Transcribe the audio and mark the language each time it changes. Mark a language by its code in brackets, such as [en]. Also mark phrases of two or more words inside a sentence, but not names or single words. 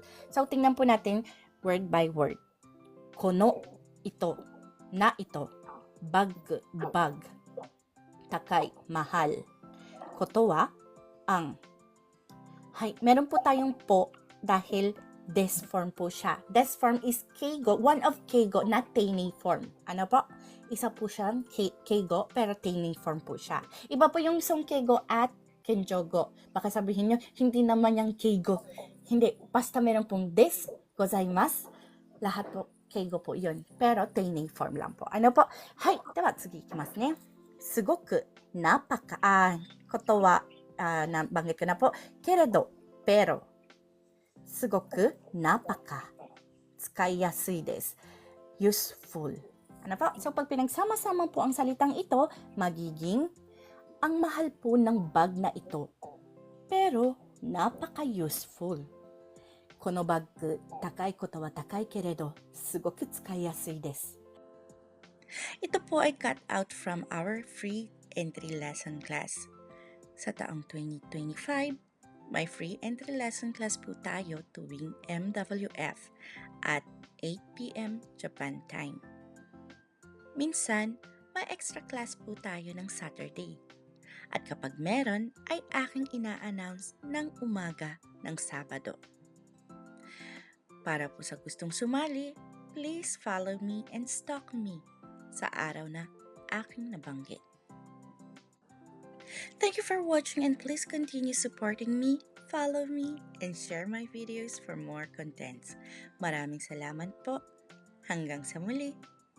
[tl] So, tingnan po natin [en] word by word. [tl] Kono, ito, na ito, bag, takay, mahal. [ja] ことは, ang. [tl] Hay, meron po tayong po dahil des form po siya. [en] Des form is keigo, one of keigo, not teining form. [tl] Ano po? Isa po siyang keigo, pero teining form po siya. Iba po yung songkeigo at kenjogo. Baka sabihin nyo, hindi naman yung keigo. Hindi, basta meron pong des, gozaimasu. Lahat po, keigo po yun. Pero teining form lang po. Ano po? Hay, diba, [ja] 次行きますね。すごく, [tl] napaka, [ja] ことは, [tl] nabanggit ko na po, keredo, pero, [ja] すごく napaka 使いやすいです useful. [tl] Ano po? So, pag pinagsama-sama po ang salitang ito, magiging ang mahal po ng bag na ito. Pero, napaka-useful. [ja] このバッグ、高いことは高いけれど、すごく使いやすいです。 [tl] Ito po ay [en] cut out from our free entry lesson class. [tl] Sa taong 2025, may [en] free entry lesson class [tl] po tayo tuwing MWF at 8 p.m. [en] Japan time. [tl] Minsan, may extra class po tayo ng Saturday. At kapag meron, ay aking ina-announce ng umaga ng Sabado. Para po sa gustong sumali, [en] please follow me and stalk me [tl] sa araw na aking nabanggit. [en] Thank you for watching and please continue supporting me, follow me, and share my videos for more contents. [tl] Maraming salamat po. Hanggang sa muli.